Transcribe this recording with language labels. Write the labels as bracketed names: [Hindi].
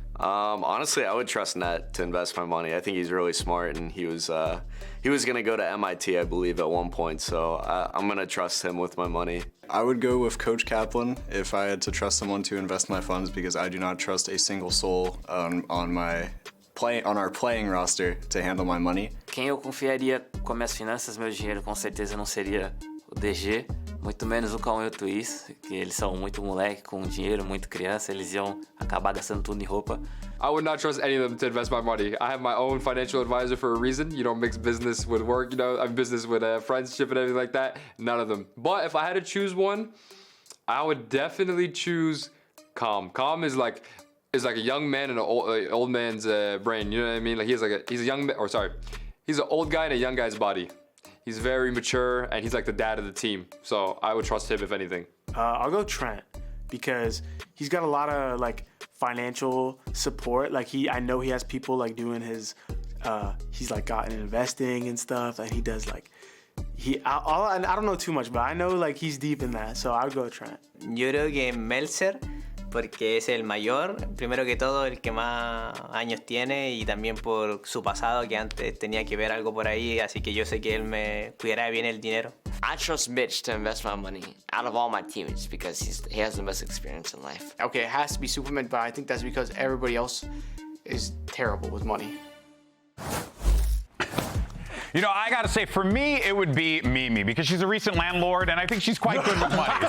[English] Honestly, I would trust Net to invest my money. I think he's really smart, and he was gonna go to MIT, I believe, at one point. So I'm gonna trust him with my money. I would go with Coach Kaplan if I had to trust someone to invest my funds, because I do not trust a single soul on my on our playing roster to handle my money. [Portuguese] Quem eu confiaria com as minhas finanças, meu dinheiro, com certeza não seria o DG, muito menos o Cauã e o Twist, que eles são muito moleque com dinheiro, muito criança, eles iam acabar gastando tudo em roupa. [English] I would not trust any of them to invest my money. I have my own financial advisor for a reason. You don't mix business with work, you know, I'm business with friendship and everything like that. None of them. But if I had to choose one, I would definitely choose Calm. Calm is like a young man in an old man's brain. You know what I mean? Like he's an old guy in a young guy's body. He's very mature and he's like the dad of the team. So I would trust him if anything. I'll go Trent because he's got a lot of like financial support. Like I know he has people like doing his. He's like gotten investing and stuff, and he does like. I don't know too much, but I know like he's deep in that. So I'll go Trent. [Spanish] Yo creo que Meltzer, porque es el mayor, primero que todo el que más años tiene y también por su pasado que antes tenía que ver algo por ahí, así que yo sé que él me cuidará bien el dinero. [English] I trust Mitch to invest my money out of all my teammates because he has the best experience in life. Okay, it has to be Superman, but I think that's because everybody else is terrible with money. You know, I gotta say, for me, it would be Mimi because she's a recent landlord and I think she's quite good with money.